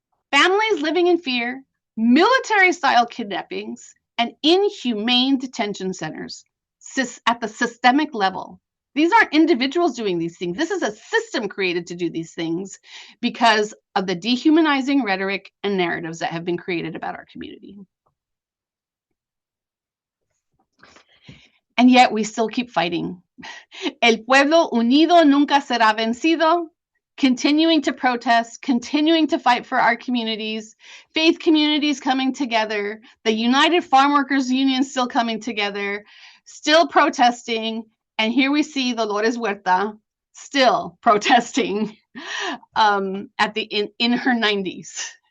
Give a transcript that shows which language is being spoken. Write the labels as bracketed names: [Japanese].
[English] Families living in fear, military-style kidnappings, and inhumane detention centers at the systemic level. These aren't individuals doing these things. This is a system created to do these things because of the dehumanizing rhetoric and narratives that have been created about our community. And yet we still keep fighting. [Spanish] El pueblo unido nunca será vencido. [English] Continuing to protest, continuing to fight for our communities, faith communities coming together, the United Farm Workers Union still coming together, still protesting. And here we see Dolores Huerta still protesting in her 90s.